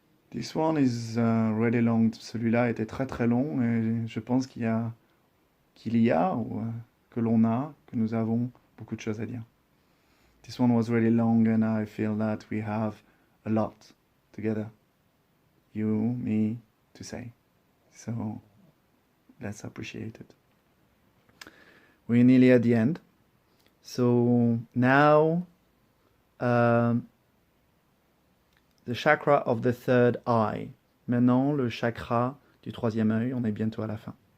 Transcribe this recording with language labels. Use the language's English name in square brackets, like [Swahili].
[English] This one is really long. [French] Celui-là était très très long et je pense qu'il y a ou que l'on a, que nous avons beaucoup de choses à dire. [English] This one was really long and I feel that we have a lot together. You, me, to say. So let's appreciate it. We're nearly at the end. So now the chakra of the third eye. [French] Maintenant, le chakra du troisième œil, on est bientôt à la fin.